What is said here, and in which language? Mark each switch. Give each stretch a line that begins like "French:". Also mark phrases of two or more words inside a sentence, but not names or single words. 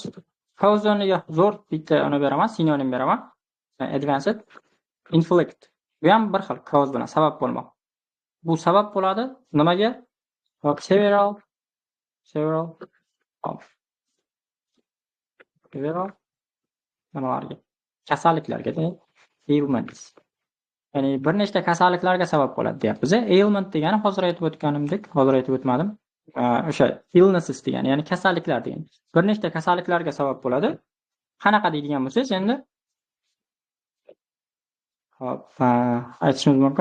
Uzbek: cause o'rniga zo'r bitta uni beraman, sinonim beraman. Advanced inflict Bu ham bir xil cause bilan sabab bo'lmoq. Bu sabab bo'ladi nimaga?
English: Several several of several
Uzbek: nimalarga? Kasalliklarga, ailments. Ya'ni bir nechta kasalliklarga sabab bo'ladi deyapmiz. Ailment degani hozir aytib o'tganimdek, hozir aytib o'tmadim. O'sha illnesses degani, ya'ni kasalliklar degani. Bir nechta kasalliklarga sabab bo'ladi. Qanaqa deydigan bo'lsangiz, endi hop, aytishimiz mumkin.